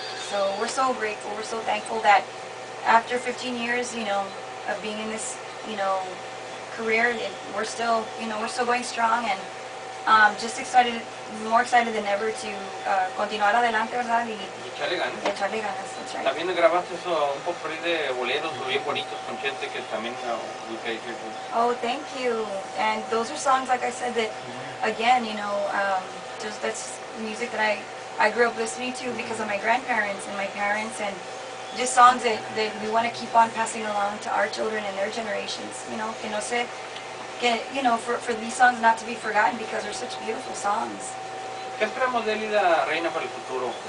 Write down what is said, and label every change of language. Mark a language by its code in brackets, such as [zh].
[en] So we're so grateful, we're so thankful that after 15 years, of being in this, career, we're still going strong, and just more excited than ever to [es] continuar adelante, ¿verdad? Y echarle ganas, [en] that's right. [es] También grabaste un poco de boleros bien bonitos con gente que también [en] we played here. Oh, thank you. And those are songs, like I said, that again, just that's music that I grew up listening to because of my grandparents and my parents, and just songs that we want to keep on passing along to our children and their generations. [es] Que no se, [en] for these songs not to be forgotten because they're such beautiful songs. [es] ¿Qué esperamos de Elida Reina para el futuro?